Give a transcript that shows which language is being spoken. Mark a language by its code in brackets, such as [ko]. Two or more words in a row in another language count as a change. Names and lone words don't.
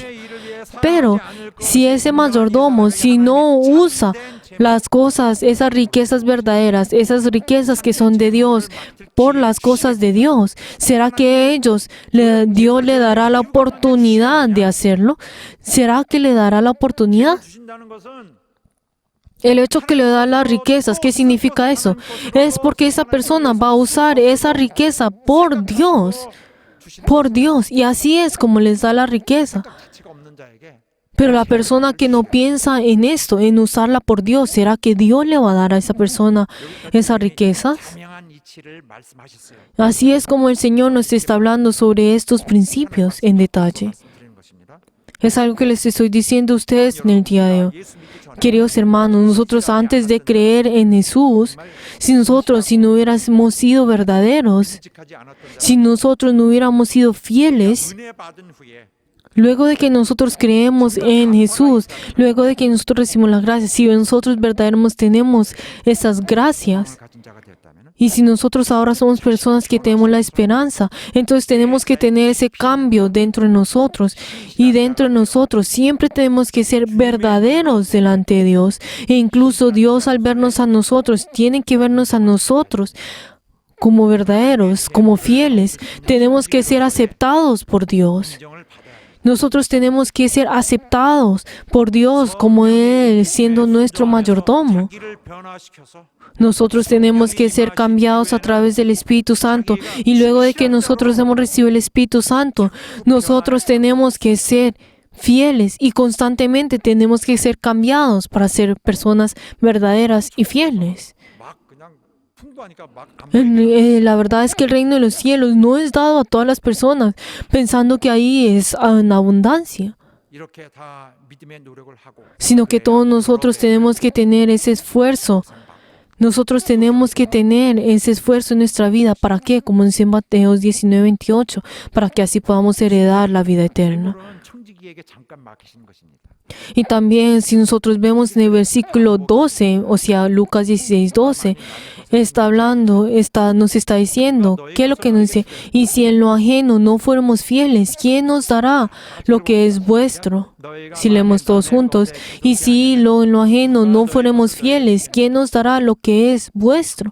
[es] Pero si ese mayordomo, si no usa las cosas, esas riquezas verdaderas, esas riquezas que son de Dios, por las cosas de Dios, ¿será que Dios le dará la oportunidad de hacerlo? ¿Será que le dará la oportunidad? [ko] 주신다는 것은 [es] El hecho que le da las riquezas, ¿qué significa eso? Es porque esa persona va a usar esa riqueza por Dios. Por Dios. Y así es como les da la riqueza. [ko] 가치가 없는 자에게 [es] Pero la persona que no piensa en esto, en usarla por Dios, ¿será que Dios le va a dar a esa persona esas riquezas? [ko] 분명한 이치를 말씀하셨어요. [es] Así es como el Señor nos está hablando sobre estos principios en detalle. [ko] 말씀드리는 것입니다. [es] Es algo que les estoy diciendo a ustedes en el día de hoy. [ko] 예수 믿기 전에 [es] Queridos hermanos, nosotros antes de creer en Jesús, si no hubiéramos sido verdaderos, [ko] 직하지 않았던 자 [es] si nosotros no hubiéramos sido fieles, [ko] 은혜 받은 후에 [es] luego de que nosotros creemos en Jesús, luego de que nosotros recibimos la gracia, si nosotros verdaderamente tenemos esas gracias, [ko] 가진 자가 되었다면 [es] y si nosotros ahora somos personas que tenemos la esperanza, entonces tenemos que tener ese cambio dentro de nosotros. Y dentro de nosotros siempre tenemos que ser verdaderos delante de Dios. E incluso Dios al vernos a nosotros, tiene que vernos a nosotros como verdaderos, como fieles. Tenemos que ser aceptados por Dios. [ko] 인정을 받아야 돼요. [es] Nosotros tenemos que ser aceptados por Dios como Él, siendo nuestro mayordomo. [ko] 자기를 변화시켜서 [es] Nosotros tenemos que ser cambiados a través del Espíritu Santo. Y luego de que nosotros hemos recibido el Espíritu Santo, nosotros tenemos que ser fieles y constantemente tenemos que ser cambiados para ser personas verdaderas y fieles. [ko] 막 그냥 풍부하니까 막안 [es] La verdad es que el reino de los cielos no es dado a todas las personas pensando que ahí es en abundancia, [ko] 이렇게 다 믿음의 노력을 하고 [es] sino que todos nosotros tenemos que tener ese esfuerzo. Nosotros tenemos que tener ese esfuerzo en nuestra vida. ¿Para qué? Como dice en Mateo 19:28, para que así podamos heredar la vida eterna. [ko] 그런 청지기에게 잠깐 맡기신 것입니다. [es] Y también si nosotros vemos en el versículo 12, o sea, Lucas 16:12, nos está diciendo, ¿qué es lo que nos dice? Y si en lo ajeno no fuéramos fieles, ¿quién nos dará lo que es vuestro? Si leemos todos juntos, y si en lo ajeno no fuéramos fieles, ¿quién nos dará lo que es vuestro?